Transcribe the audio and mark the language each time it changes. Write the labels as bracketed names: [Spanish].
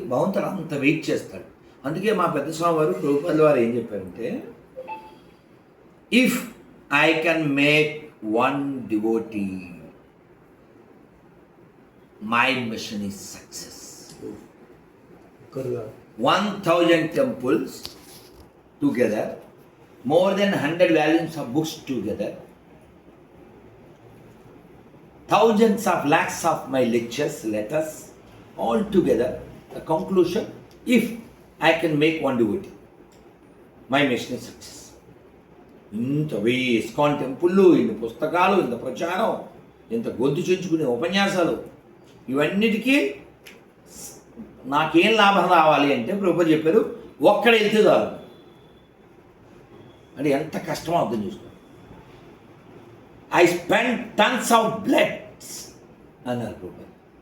[Telugu] భగవంతుడు అంత వెయిట్ చేస్తాడు. అందుకే మా పెద్ద స్వామి వారు ప్రభుపాదుల వారు ఏం చెప్పారంటే, [English] If I can make one devotee, my mission is success. 1,000 temples together, more than 100 volumes of books together, thousands of lakhs of my lectures, letters, all together. The conclusion, if I can make one devotee, my mission is success. [Telugu] ఇంత ISKCON టెంపుళ్ళు, ఇంత పుస్తకాలు, ఇంత ప్రచారం, ఇంత గొంతు చెంచుకునే ఉపన్యాసాలు, ఇవన్నిటికీ నాకేం లాభం రావాలి అంటే ప్రభుపాదులు చెప్పారు, ఒక్కడ వెళ్తే చాలు. అంటే ఎంత కష్టమో అర్థం చేసుకో. [English] I spend tons of bloods [Telugu] అన్నారు ప్రభుపాదులు.